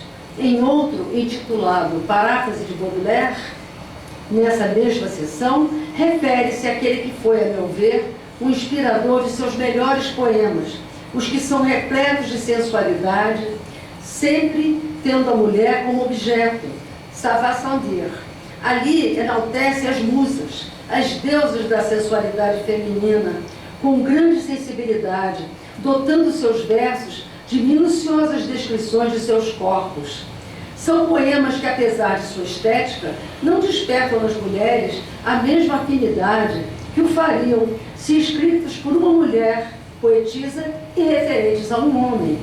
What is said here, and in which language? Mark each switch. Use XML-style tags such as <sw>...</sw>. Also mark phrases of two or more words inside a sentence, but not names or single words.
<pt>Em outro, intitulado Paráfrase de Baudelaire, nessa mesma sessão, refere-se àquele que foi, a meu ver, o inspirador de seus melhores poemas, os que são repletos de sensualidade, sempre tendo a mulher como objeto,</pt> <fr>ça va sans dire.</fr> <pt>Ali enaltece as musas, as deusas da sensualidade feminina, com grande sensibilidade, dotando seus versos de minuciosas descrições de seus corpos. São poemas que, apesar de sua estética, não despertam nas mulheres a mesma afinidade que o fariam se escritos por uma mulher, poetisa e referentes a um homem.</pt>